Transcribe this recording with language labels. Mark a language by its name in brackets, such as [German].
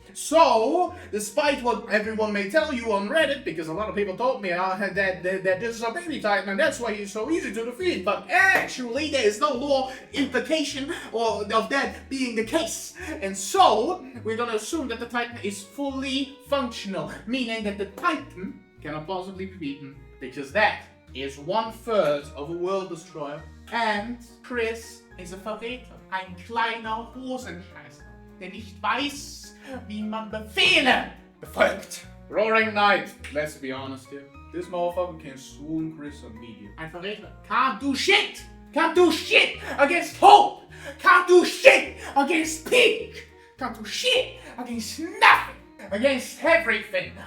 [English] So, despite what everyone may tell you on Reddit, because a lot of people told me that this is a baby Titan and that's why he's so easy to defeat, but actually there is no law implication of that being the case. And so, we're gonna assume that the Titan is fully functional, meaning that the Titan cannot possibly be beaten, because that is 1/3 of a World Destroyer. And Kris is a [German] Verräter, ein kleiner Hosenscheißer, der nicht weiß, wie man Befehle befolgt. [English] Roaring Knight, let's be honest here. This motherfucker can swoon Kris immediately. [German] Ein Verräter [English] can't do shit! Can't do shit against Hope! Can't do shit against Pink! Can't do shit against nothing! Against everything!